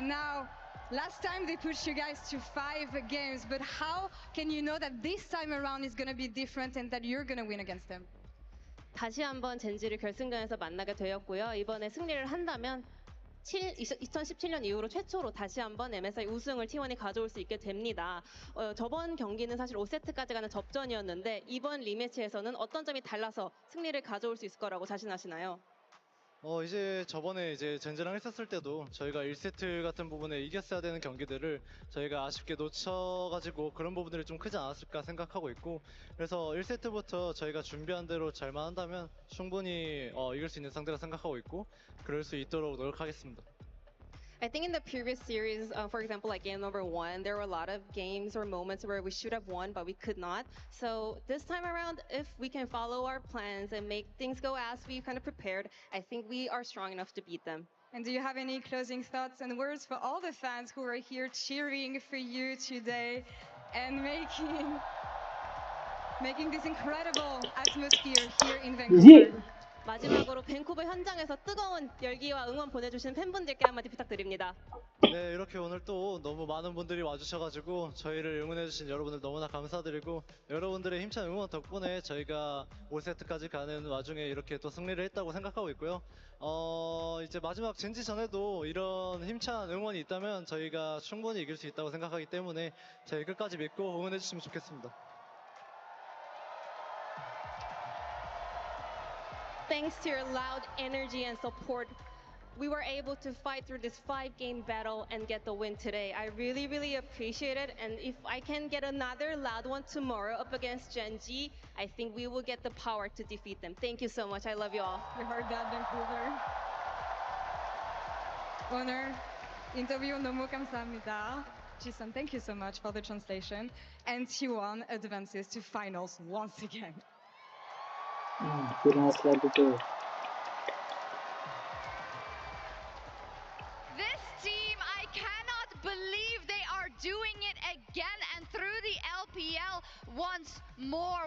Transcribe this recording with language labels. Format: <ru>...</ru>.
<en>Now, last time they pushed you guys to 5 games, but how can you know that this time around is gonna be different and that you're gonna win against them?</en> <ko>다시 한번 젠지를 결승전에서 만나게 되었고요. 이번에 승리를 한다면 2017년 이후로 최초로 다시 한번 MSI 우승을 T1이 가져올 수 있게 됩니다. 저번 경기는 사실 5세트까지 가는 접전이었는데 이번 리매치에서는 어떤 점이 달라서 승리를 가져올 수 있을 거라고 자신하시나요? 이제 저번에 이제 젠지랑 했었을 때도 저희가 1세트 같은 부분에 이겼어야 되는 경기들을 저희가 아쉽게 놓쳐가지고 그런 부분들이 좀 크지 않았을까 생각하고 있고, 그래서 1세트부터 저희가 준비한 대로 잘만 한다면 충분히 이길 수 있는 상대라 생각하고 있고, 그럴 수 있도록 노력하겠습니다.</ko> <en>I think in the previous series, for example, like game number 1, there were a lot of games or moments where we should have won, but we could not. So this time around, if we can follow our plans and make things go as we kind of prepared, I think we are strong enough to beat them. And do you have any closing thoughts and words for all the fans who are here cheering for you today and making this incredible atmosphere here in Vancouver?</en> <ko>마지막으로 밴쿠버 현장에서 뜨거운 열기와 응원 보내주신 팬분들께 한마디 부탁드립니다. 네, 이렇게 오늘 또 너무 많은 분들이 와주셔가지고 저희를 응원해주신 여러분들 너무나 감사드리고, 여러분들의 힘찬 응원 덕분에 저희가 5세트까지 가는 와중에 이렇게 또 승리를 했다고 생각하고 있고요. 이제 마지막 젠지 전에도 이런 힘찬 응원이 있다면 저희가 충분히 이길 수 있다고 생각하기 때문에 저희 끝까지 믿고 응원해주시면 좋겠습니다.</ko> <en>Thanks to your loud energy and support, we were able to fight through this 5-game battle and get the win today. I really, really appreciate it. And if I can get another loud one tomorrow up against Genji, I think we will get the power to defeat them. Thank you so much. I love you all. You heard that, Vancouver.</en> <ko>오늘 인터뷰 너무 감사합니다.</ko> <en>Jisun, thank you so much for the translation. And T1 advances to finals once again.</en> <id>Finals lagi tuh.</id> <en>This team, I cannot believe they are doing it again and through the LPL once more.</en>